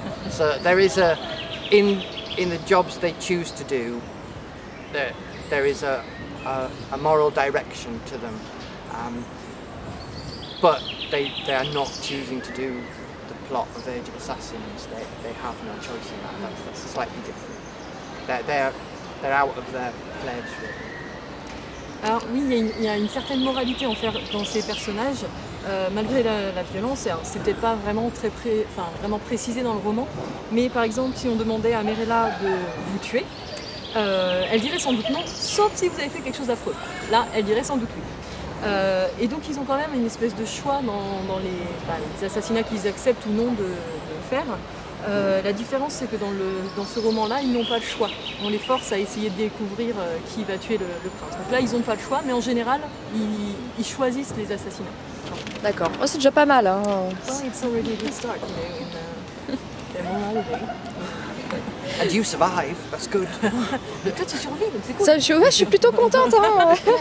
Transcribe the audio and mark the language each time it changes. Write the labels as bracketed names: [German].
[English] So there is in the jobs they choose to do, there is a moral direction to them, but they are not choosing to do the plot of Age of Assassins. They have no choice in that. That's slightly different. They're out of their pledge. [French] Alors oui, il y a une certaine moralité en faire dans ces personnages, malgré la violence. C'est peut-être pas vraiment vraiment précisé dans le roman, mais par exemple si on demandait à Marilla de vous tuer, elle dirait sans doute non, sauf si vous avez fait quelque chose d'affreux. Là, elle dirait sans doute oui. Et donc ils ont quand même une espèce de choix dans les assassinats qu'ils acceptent ou non de faire. La différence c'est que dans ce roman-là, ils n'ont pas le choix. On les force à essayer de découvrir qui va tuer le prince. Donc là, ils n'ont pas le choix, mais en général, ils choisissent les assassinats. D'accord, oh, c'est déjà pas mal. Hein. [English] Well, it's already a good start, they're on holiday. And you survive, that's good. [French] Et toi, tu survis, donc c'est cool. Ça, je suis plutôt contente. Hein.